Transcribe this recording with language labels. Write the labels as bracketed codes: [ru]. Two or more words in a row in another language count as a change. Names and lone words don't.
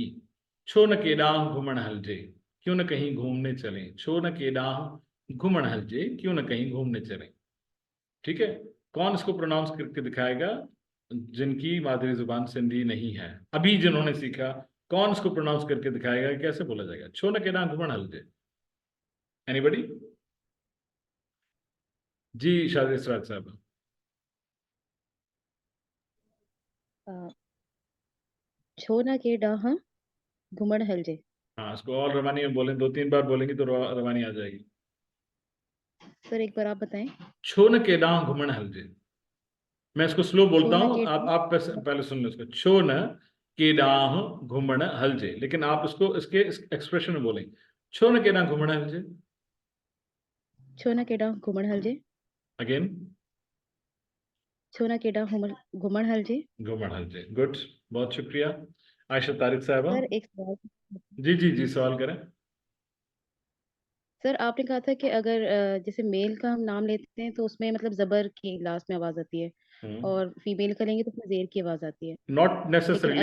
[sd] छो न केडांग घूमण हलजे, [ur] کیوں نہ کہیں گھومنے چلیں, [sd] छो न केडांग घूमण हलजे, [ur] کیوں نہ کہیں گھومنے چلیں. ٹھیک ہے، کون اس کو پروناؤنس کر کے دکھائے گا، جن کی مادری زبان سندھی نہیں ہے، ابھی جنہوں نے سیکھا، کون اس کو پروناؤنس کر کے دکھائے گا کیسے بولا جائے گا, [sd] छो न केडांग घूमण हलजे। [ur] اینی باڈی؟ جی شادی اسرات صاحب. [sd] छो ना के डाह घुमड़ हलजे। [ur] ہاں، اس کو اور روانی میں بولیں، 2-3 بار بولیں گے تو روانی آ جائے گی. سر ایک بار آپ بتائیں. [sd] छो न केडां घुमण हलजे, [ur] میں اس کو سلو بولتا [sd] छो न [ur] ہوں, [sd] केडां- [ur] آپ پہلے سن لو اس کو. [sd] छो न केडां घुमण हलजे, [ur] لیکن آپ اس کو اس کے ایکسپریشن میں بولیں, [sd] छो न केडां घुमण हलजे। छो ना के डाह घुमड़ हलजे, अगेन, छो ना के डाह घुमड़ हलजे। घुमण हलजे, [ur] گڈ، بہت شکریہ۔ عائشہ طارق صاحبہ. سر ایک سوال. جی جی جی، سوال کریں. سر آپ نے کہا تھا کہ اگر جیسے میل کا ہم نام لیتے ہیں تو اس میں مطلب زبر کی لاسٹ میں آواز آتی ہے، اور فیمیل کا لیں گے تو اس میں زیر کی آواز آتی ہے. [en] not necessarily